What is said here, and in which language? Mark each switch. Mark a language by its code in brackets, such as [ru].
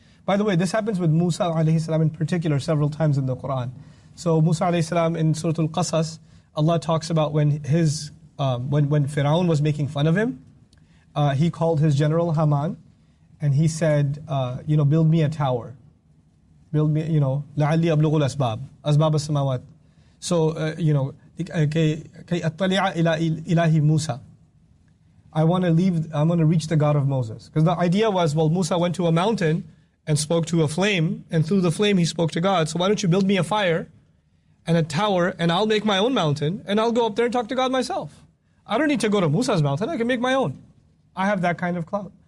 [en] By the way, this happens with Musa alayhi salam in particular several times in the Qur'an. So Musa alayhi salam in Surah Al-Qasas, Allah talks about when Fir'aun was making fun of him, he called his general Haman and he said, build me a tower. Build me, [ar] لَعَلِّي أَبْلُغُ الْأَسْبَابِ أَسْبَابَ السَّمَاوَاتِ. So, كَيْ أَطَّلِعَ إِلَى إِلَهِ Musa. [en] I want to reach the God of Moses. Because the idea was, well, Musa went to a mountain and spoke to a flame, and through the flame he spoke to God. So why don't you build me a fire and a tower, and I'll make my own mountain, and I'll go up there and talk to God myself. I don't need to go to Musa's mountain, I can make my own. I have that kind of clout.